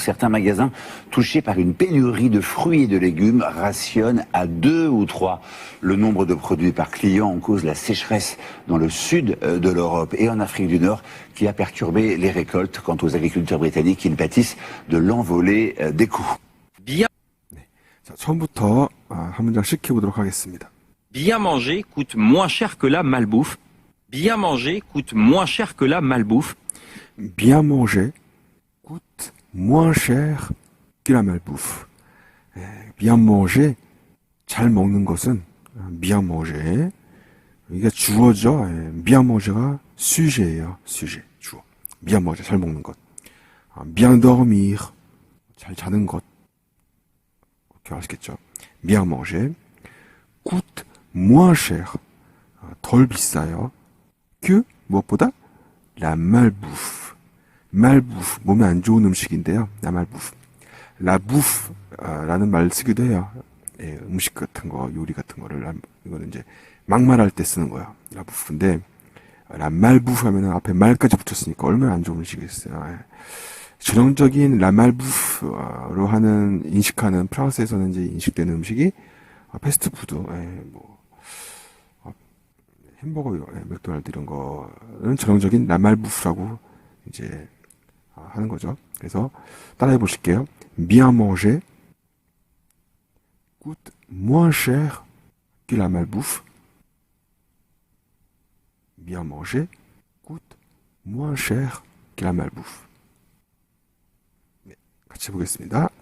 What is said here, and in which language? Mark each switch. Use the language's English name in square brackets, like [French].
[French] Certains magasins touchés par une pénurie de fruits et de légumes rationnent à 2 ou 3 le nombre de produits par client en cause la sécheresse dans le sud de l'Europe et en Afrique du Nord qui a perturbé les récoltes. Quant aux agriculteurs britanniques, ils pâtissent de l'envolée des coûts. Bien, [Korean] 자, 처음부터 한 문장씩 해보도록 하겠습니다. [French] bien manger coûte moins cher que la malbouffe. Bien manger coûte moins cher que la malbouffe. Bien manger coûte moins cher que la malbouffe. [Korean] Bien manger, 잘 먹는 것은 bien manger. 이게 주어죠. bien manger가 sujet예요. sujet, 주어. bien manger, 잘 먹는 것. bien dormir, 잘 자는 것. 이렇게 아시겠죠? [French] bien manger coûte moins cher, [Korean] 덜 비싸요. que 무엇보다 la malbouffe. malbouffe, 몸에 안 좋은 음식인데요. la malbouffe. la bouffe 라는 말 쓰기도 해요. 음식 같은 거, 요리 같은 거를 이거는 이제 막말할 때 쓰는 거야. la bouffe.인데 la malbouffe 하면은 앞에 말까지 붙였으니까 얼마나 안 좋은 음식이겠어요. 전형적인 la malbouffer로 하는 인식하는 프랑스에서는 이제 인식되는 음식이 패스트푸드, 햄버거, 맥도날드 이런 거는 전형적인 la malbouffer라고 이제 하는 거죠. 그래서 따라해 보실게요. [French] bien manger coûte moins cher que la malbouffe. Bien manger coûte moins cher que la malbouffe. [Korean] 네, 같이 해보겠습니다.